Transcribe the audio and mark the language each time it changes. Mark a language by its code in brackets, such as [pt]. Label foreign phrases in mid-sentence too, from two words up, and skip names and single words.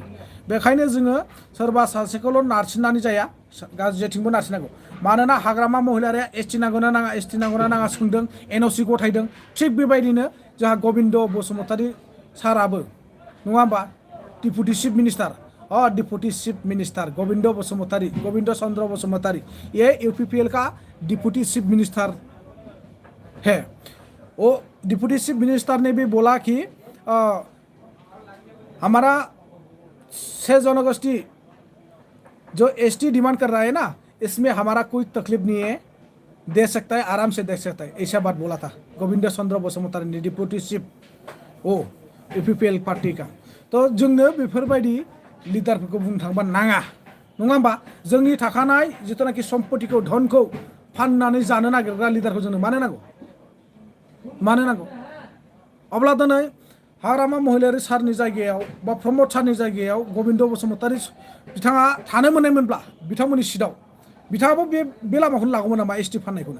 [brx] बेखायनो जोङो सोरबा सासेखौल' नारसिननानै जाया, गाज्रिथिंबो नारसिननांगौ। मानोना हाग्रामा महिलारिया एसटि नांगौना नाङा सोंदों, एनअसि गथायदों। थिग बेबायदिनो जोंहा गबिन्द बसुमतारी साराबो, नङा होमबा, [en] deputy chief minister [brx] गोविंद चंद्र बसुमतारी, [hi] ये यूपीपीएल का [en] deputy chief minister [hi] है। वो [en] deputy chief minister [hi] ने भी बोला कि हमारा 6 जनगोष्ठी जो एसटी डिमांड कर रहा है ना, इसमें हमारा कोई तकलीफ नहीं है, दे सकता है, आराम से दे सकता है, ऐसा बात बोला था गोविंद चंद्र बसुमतारी [en] deputy chief [hi] यूपीपीएल पार्टी का। [brx] तो जोंनो बेफोरबायदि लिडारफोरखौ बुंनो थाङोबा नाङा, नङा होमबा? जोंनि थाखानाय जिथुनाखि सम्पतिखौ धनखौ फाननानै जानो नागिरग्रा लिडारखौ जोंनो मानो नांगौ? मानो नांगौ? अब्ला दिनै हाग्रामा महिलारि सारनि जायगायाव बा प्रमद सारनि जायगायाव गोविंद बसुमतारी बिथाङा थानो मोननायमोनब्ला बिथांमोननि सिटआव बिथाङाबो बे लामाखौनो लागौमोन नामा एसटि फाननायखौनो?